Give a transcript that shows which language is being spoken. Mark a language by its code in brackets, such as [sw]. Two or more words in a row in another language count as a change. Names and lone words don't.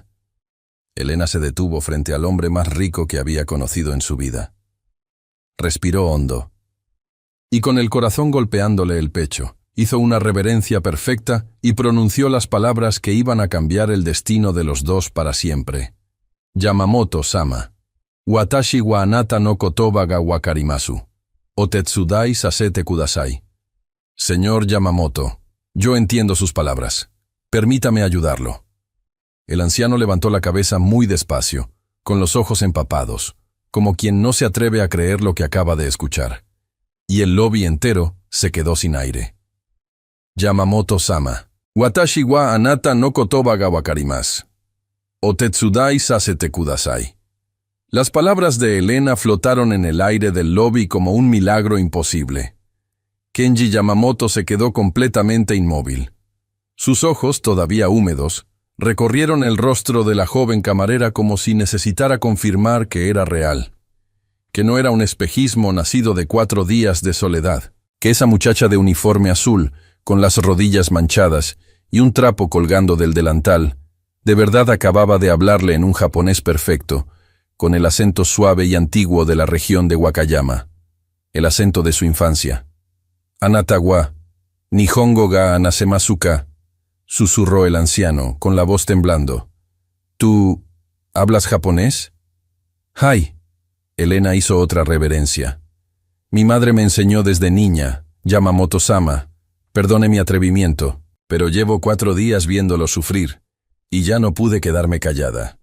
[es] Elena se detuvo frente al hombre más rico que había conocido en su vida. Respiró hondo. Y con el corazón golpeándole el pecho, hizo una reverencia perfecta y pronunció las palabras que iban a cambiar el destino de los dos para siempre. [ja] 「山本様、私はあなたの言葉が分かります、お手伝いさせてください». [es] «Señor Yamamoto, yo entiendo sus palabras. Permítame ayudarlo». El anciano levantó la cabeza muy despacio, con los ojos empapados, como quien no se atreve a creer lo que acaba de escuchar. Y el lobby entero se quedó sin aire. [ja] 「山本様、私はあなたの言葉が分かります、お手伝いさせてください». [es] Las palabras de Elena flotaron en el aire del lobby como un milagro imposible. Kenji Yamamoto se quedó completamente inmóvil. Sus ojos, todavía húmedos, recorrieron el rostro de la joven camarera como si necesitara confirmar que era real, que no era un espejismo nacido de 4 días de soledad, que esa muchacha de uniforme azul, con las rodillas manchadas y un trapo colgando del delantal, de verdad acababa de hablarle en un japonés perfecto, con el acento suave y antiguo de la región de Wakayama, el acento de su infancia. [ja] «あなたは、日本語が話せますか», [es] susurró el anciano, con la voz temblando. «¿Tú hablas japonés?» «Hai». Elena hizo otra reverencia. «Mi madre me enseñó desde niña, Yamamoto-sama. Perdone mi atrevimiento, pero llevo 4 días viéndolo sufrir, y ya no pude quedarme callada».